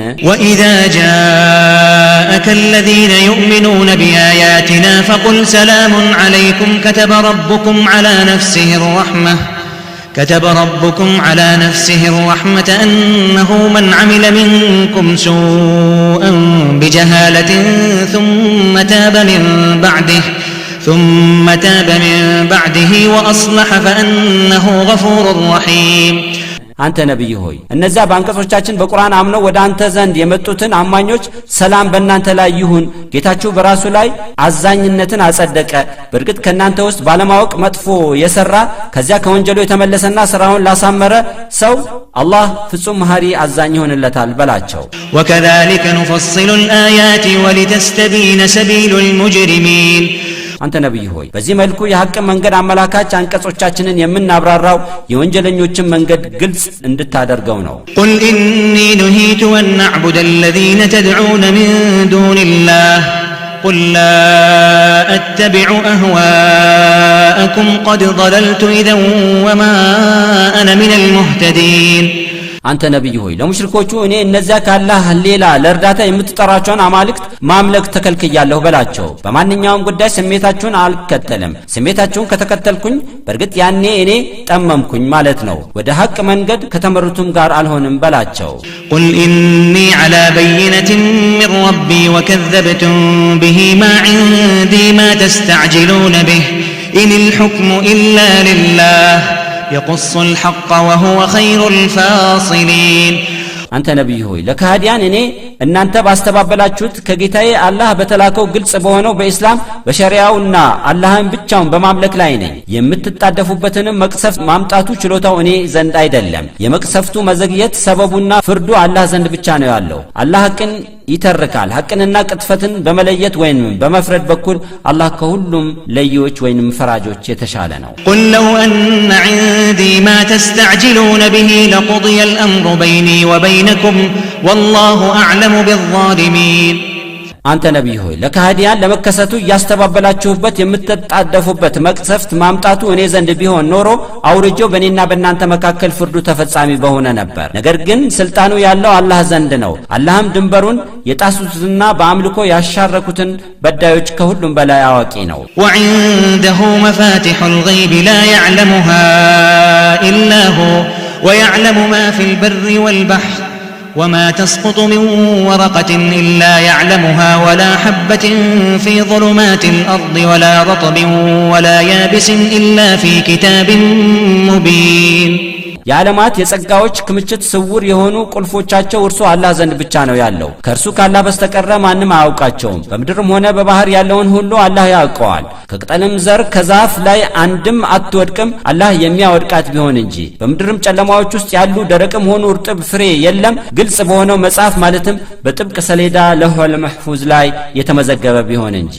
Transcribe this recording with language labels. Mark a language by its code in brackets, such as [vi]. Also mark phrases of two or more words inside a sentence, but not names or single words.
[ar] وإذا جاءك الذين يؤمنون بآياتنا فقل سلام عليكم كتب ربكم على نفسه الرحمة أنه من عمل منكم سوءا بجهالة ثم تاب من بعده وأصلح فأنه غفور رحيم [am] አንተ ነብይ ሆይ እነዚያ ባንቀጾቻችን በቁርአን አምነው ወደ አንተ ዘንድ የመጡትን አማኞች ሰላም በእናንተ ላይ ይሁን፣ ጌታችሁ በራሱ ላይ አዛኝነትን አጸደቀ። በእርግጥ ከእናንተ ውስጥ ባለማወቅ መጥፎ የሰራ ከዚያ ከወንጀሉ የተመለሰና ስራውን ላሳመረ ሰው አላህ ፍጹም መሐሪ አዛኝ ይሆንለታል በላቸው። [ar] وكذلك نفصل الآيات ولتستبين سبيل المجرمين [am] አንተ ነብይ ሆይ በዚህ መልኩ የሐቅ መንገድ አመላካች አንቀጾቻችንን የምናብራራው የወንጀለኞችን መንገድ ግልጽ እንድታደርገው ነው። [ar] قل إني نهيت أن نعبد الذين تدعون من دون الله قل لا أتبع أهواءكم قد ضللت إذا وما أنا من المهتدين [am] አንተ ነብይ ሆይ ለሙሽሪኮቹ እኔ እነዚያ ካላህ ሌላ ለእርዳታ የምትጠራቸውን አማልክት ማምለክ ተከልክያለሁ በላቸው። በማንኛውም ጉዳይ ስሜታችሁን አልከተልም። ስሜታችሁን ከተከተልኩኝ በእርግጥ ያኔ እኔ ጠመምኩኝ ማለት ነው። ወደ ሐቅ መንገድ ከተመሩትም ጋር አልሆንም በላቸው። [ar] قل إني على بينة من ربي وكذبتم به ما عندي ما تستعجلون به إن الحكم إلا لله يقص الحق وهو خير الفاصلين [am] አንተ ነብይ ሆይ ለካህዲያን እኔ እናንተ ባስተባበላችሁት ከጌታዬ አላህ በተላከው ግልጽ በሆነው በእስላም በሸሪዓውና አላህን ብቻውን በማምለክ ላይ ነኝ። የምትጣደፉበትንም መቅሰፍት ማምጣቱ ችሎታው እኔ ዘንድ አይደለም። የመቅሰፍቱ መዘግየት ሰበቡና ፍርዱ አላህ ዘንድ ብቻ ነው ያለው። አላህ ሐቅን ይተርካል። ሐቅንና ቅጥፈትን በመለየት ወይም በመፍረድ በኩል አላህ ከሁሉም ለዮች ወይም ፈራጆች የተሻለ ነው። [ar] قل لو أن عندي ما تستعجلون به لقضي الأمر بيني وبينكم والله أعلم بالظالمين [am] አንተ ነብይ ሆይ ለካህዲያን ለመከሰቱ ያስተባበላችሁበት የምትጣደፉበት መቅሰፍት ማምጣቱ እኔ ዘንድ ቢሆን ኖሮ አውርጆው በእኔና በእናንተ መካከል ፍርዱ ተፈጻሚ በሆነ ነበር። ነገር ግን ስልጣኑ ያለው አላህ ዘንድ ነው። አላህም ድንበሩን የጣሱትና በአምልኮ ያሻረኩትን በዳዮች ከሁሉም በላይ አዋቂ ነው። [ar] وعنده مفاتح الغيب لا يعلمها إلا هو ويعلم ما في البر والبحر وما تسقط من ورقة إلا يعلمها ولا حبة في ظلمات الأرض ولا رطب ولا يابس إلا في كتاب مبين [am] የዓለማት የጸጋዎች ክምችት ስውር የሆኑ ቁልፎቻቸው እርሱ አላህ ዘንድ ብቻ ነው ያለው። ከእርሱ ካላህ በስተቀር ማንም አያውቃቸውም። በምድርም ሆነ በባህር ያለውን ሁሉ አላህ ያውቀዋል። ከቅጠልም ዘር ከዛፍ ላይ አንድም አትወድቅም አላህ የሚያወድቃት ቢሆን እንጂ። በምድርም ጨለማዎች ውስጥ ያሉ ደረቅም ሆኑ እርጥብ ፍሬ የለም ግልጽ በሆነው መጽሐፍ ማለትም በጥብቅ ሰሌዳ [ar] اللوح المحفوظ [am] ላይ የተመዘገበ ቢሆን እንጂ።